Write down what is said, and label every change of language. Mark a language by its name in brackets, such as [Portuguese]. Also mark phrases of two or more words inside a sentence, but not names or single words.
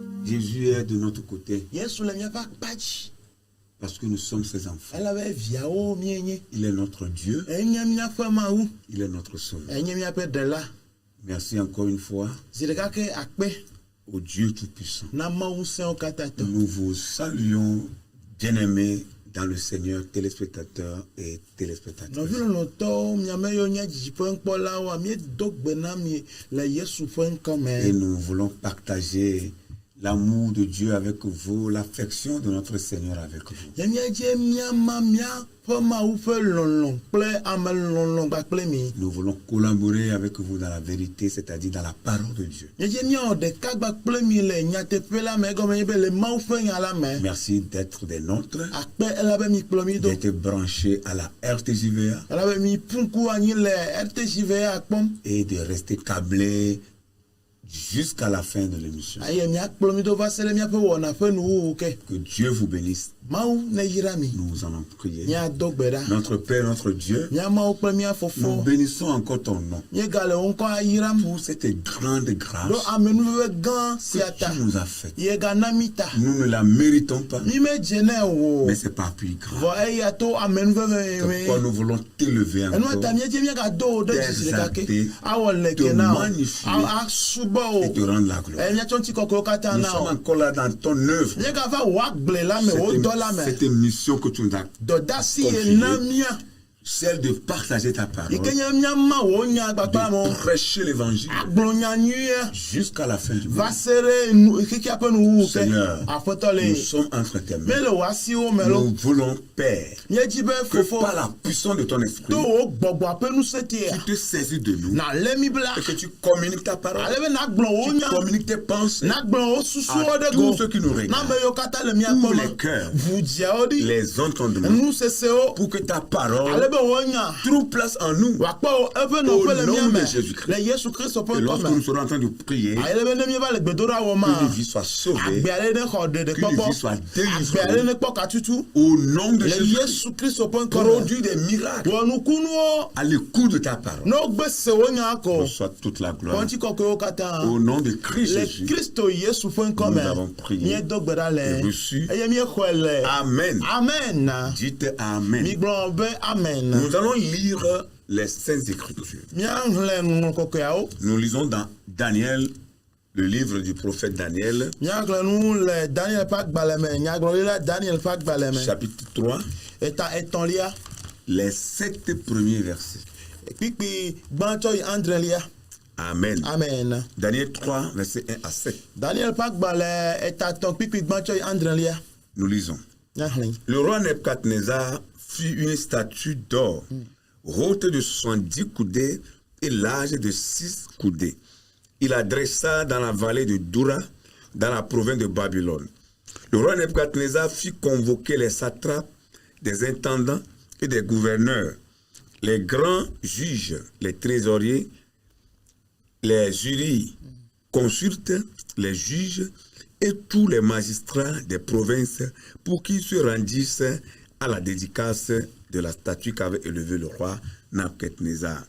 [French] Jésus est de notre côté. [Ewe] Yesu le miaƒe akpadzi. [French] Parce que nous sommes ses enfants. [Ewe] Elabe viawo mienye. [French] Il est notre Dieu. [Ewe] Enye miaƒe Mawu. [French] Il est notre sauveur. [Ewe] Enye miaƒe Ɖela. [French] Merci encore une fois. [Ewe] Zi ɖeka ke akpe. [French] Au Dieu Tout-Puissant. [Ewe] Na Mawu ŋusẽwo katã tɔ. [French] Nous vous saluons, bien-aimés dans le Seigneur, téléspectateurs et téléspectatrices. [Ewe] Nɔvi lɔlɔtɔwo miame yiwo nye dzidziƒe ŋkpɔlawo miedo gbe na mi le Yesu ƒe ŋkɔ me. [French] Et nous voulons partager l'amour de Dieu avec vous, l'affection de notre Seigneur avec vous. [Ewe] Ye miedze miama miaƒe Mawu ƒe lɔlɔ kple ame lɔlɔ kpakple mi. [French] Nous voulons collaborer avec vous dans la vérité, c'est-à-dire dans la parole de Dieu. [Ewe] Miedze miawɔ ɖeka kpakple mi le nyateƒe la me egɔme nye be le Mawu ƒe nya la me. [French] Merci d'être des nôtres, [Ewe] Akpe elabe mi kplɔ mi do. [French] d'être branchés à la RTJVA [Ewe] Elabe mi ƒu anyi le RTJVA kpɔm. [French] et de rester câblés jusqu'à la fin de l'émission. [Ewe] Aye miakplɔ mi do va se ɖe miaƒe wɔna ƒe nuwuwu ke. [French] Que Dieu vous bénisse. [Ewe] Mawu ne yra mi. [French] Nous allons prier. [Ewe] Miado gbe ɖa. [French] Notre Père, notre Dieu, [Ewe] Mia Mawu kple mia [French] nous [Ewe] Fofo. [French] bénissons encore ton nom [Ewe] Miegale wo ŋkɔ ayiram. [French] pour cette grande grâce [Ewe] Ɖo amenuveve gã [French] que [Ewe] sia ta. [French] tu nous as faite. [Ewe] Yegana mi ta. [French] Nous ne la méritons pas, [Ewe] Mi medze ne o. [French] mais c'est par plus grave. [Ewe] Vɔ eya to amenuveve [French] C'est pourquoi [Ewe] me. [French] nous voulons t'élever [Ewe] Enu ta [French] encore [Ewe] miedze miagado wo ɖe dzisi ɖeka ke. [French] T'exalter, [Ewe] Awɔ [French] te [Ewe] leke na o. [French] magnifier [Ewe] Asubɔ [French] et te [Ewe] o. [French] rendre la gloire. [Ewe] Miatsɔ ŋutikɔkɔewo katã [French] Nous [Ewe] na [French] sommes [Ewe] o. [French] encore là dans ton œuvre. [Ewe] Miegava wɔ agble la me, wo dɔ la me. [French] Cette mission que tu nous as, [Ewe] Dɔdasi [French] Confié. [Ewe] ena mia. [French] celle de partager ta parole, [Ewe] Yike nye miama wo nya gbagba mo. [French] de prêcher l'évangile [Ewe] Agblɔ nya nyuie. [French] jusqu'à la fin du monde. [Ewe] Va se ɖe kekea ƒe nuwuwu ke. [French] Seigneur, [Ewe] Aƒetɔ [French] nous [Ewe] le. [French] sommes entre tes mains. [Ewe] Mele wo asiwo me lo. [French] Nous voulons, Père, [Ewe] Miedzi be [French] que [Ewe] Fofo. [French] par la puissance de ton esprit, [Ewe] To wo gbɔgbɔ ƒe ŋusẽ tia. [French] tu te saisis de nous [Ewe] Na lé mi bla. [French] et que tu communiques ta parole, [Ewe] Ale be nagblɔ wo [French] tu [Ewe] nya. [French] communiques tes pensées [Ewe] Nagblɔ wo susuwo [French] à [Ewe] ɖe [French] tous [Ewe] go. [French] ceux qui nous [Ewe] Na [French] regardent, [Ewe] me yiwo katã le [French] tous [Ewe] miakpɔ [French] les [Ewe] me. [French] cœurs, [Ewe] Vudziawo ɖi. [French] les entendements, [Ewe] Nu sesewo. [French] pour que ta parole [Ewe] Ale be wo nya. [French] trouve place en nous. [Ewe] Wakpɔ wo eƒe nɔƒe le [French] Au nom [Ewe] mia me. [French] de Jésus-Christ. [Ewe] Le Yesu Kristo ƒe [French] Et lorsque nous [Ewe] ŋkɔ me. [French] serons en train de prier, [Ewe] Ale be ne mieva le gbedoɖa wɔ [French] que [Ewe] ma. [French] les vies soient sauvées, [Ewe] Agbe ale ne xɔ [French] que les [Ewe] ɖeɖekpɔkpɔ. [French] vies soient [Ewe] Agbe ale [French] délivrées, [Ewe] ne kpɔ katutu. [French] au nom de [Ewe] Le Jésus, Yesu Kristo ƒe ŋkɔ me. [French] produis des miracles [Ewe] Wɔ nukunuwo. [French] à l'écoute de ta parole. [Ewe] Ne wogbe se wo nya ko. [French] Reçois toute la gloire. [Ewe] Kɔntsi kɔkɔewo katã. [French] Au nom de Christ [Ewe] Le Jésus, Kristo Yesu ƒe ŋkɔ [French] nous [Ewe] me. [French] avons prié [Ewe] Miedo gbe ɖa [French] et [Ewe] le. [French] reçu. [Ewe] Eye miexɔe le. [French] Amen. [Ewe] Amen. [French] Dites Amen. [Ewe] Migblɔ be amen. [French] Nous allons lire les Saintes Écritures. [Ewe] Míaxlẽ nuŋlɔ kɔkɔeawo. [French] Nous lisons dans Daniel, le livre du prophète Daniel, [Ewe] Míaxlẽ nu le Daniel ƒe agbalẽ me. Nyagblɔɖila Daniel ƒe agbalẽ me. [French] chapitre 3, [Ewe] Eta etɔ̃lia. [French] les 7 premiers versets. [Ewe] Kpikpi gbãtɔ yi adrelia. [French] Amen. [Ewe] Amen. [French] Daniel 3, versets 1 à 7. [Ewe] Daniel ƒe agbalẽ etatɔ̃ kpikpi gbãtɔ yi adrelia. [French] Nous lisons. [Ewe] Míaxlẽ. [French] Le roi Nebuchadnezzar fit une statue d'or, haute de 70 coudées et large de 6 coudées. Il la dressa dans la vallée de Doura, dans la province de Babylone. Le roi Nebuchadnezzar fit convoquer les satrapes, des intendants et des gouverneurs, les grands juges, les trésoriers, les jurys, consultes, les juges et tous les magistrats des provinces pour qu'ils se rendissent à la dédicace de la statue qu'avait élevée le roi Nebuchadnezzar.